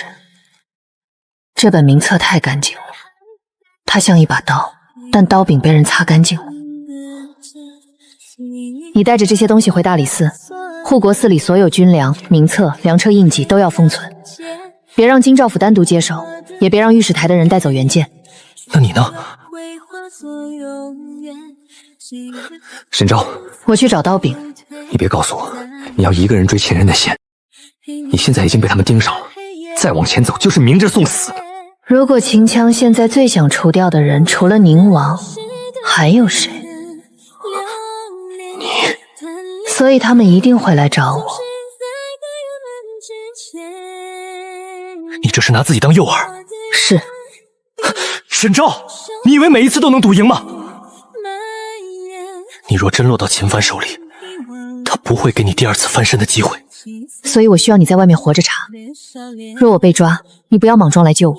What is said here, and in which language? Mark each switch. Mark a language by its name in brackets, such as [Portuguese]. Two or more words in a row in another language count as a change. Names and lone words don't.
[Chinese] 這本名冊太乾淨了，它像一把刀，但刀柄被人擦乾淨了。你帶着這些東西回大理寺，護國寺裡所有軍糧、名冊、糧車印記都要封存，別讓京兆府單獨接手，也別讓御史台的人帶走原件。那你呢？沈昭，我去找刀柄。你別告訴我，你要一個人追秦人的線。你現在已經被他們盯上了，再往前走就是明着送死。如果秦羌現在最想除掉的人除了寧王，還有誰？你，所以他們一定會來找我。你這是拿自己當誘餌？是。沈昭，你以為每一次都能賭贏嗎？你若真落到秦帆手裡，他不會給你第二次翻身的機會。所以我需要你在外面活着查。若我被抓，你不要莽撞來救我。